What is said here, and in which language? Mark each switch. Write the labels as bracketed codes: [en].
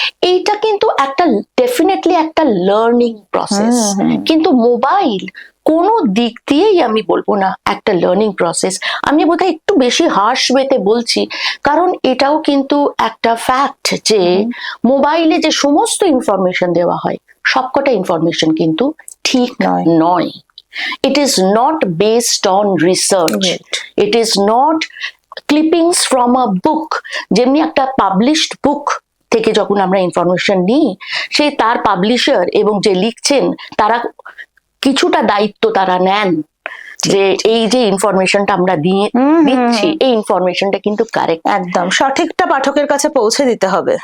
[bn] এইটা কিন্তু একটা ডেফিনেটলি একটা লার্নিং প্রসেস, কিন্তু মোবাইল কোনো দিক দিয়েই আমি বলবো না একটা লার্নিং প্রসেস। আমি বোধহয় একটু বেশি হার্শ ওয়েতে বলছি, কারণ এটাও কিন্তু একটা ফ্যাক্ট যে মোবাইলে যে সমস্ত ইনফরমেশন দেওয়া হয় সবকটা ইনফরমেশন কিন্তু ঠিক নয়। [en] It is not based on research. It is not clippings from a book. [bn] যেমনি একটা পাবলিশড বুক থেকে যখন আমরা ইনফরমেশন নিই, সেই তার পাবলিশার এবং যে লিখছেন তারা কিছুটা দায়িত্ব তারা নেন যে এই যে ইনফরমেশনটা আমরা দিচ্ছি এই ইনফরমেশনটা কিন্তু কারেক্ট, একদম সঠিকটা পাঠকের কাছে পৌঁছে দিতে হবে।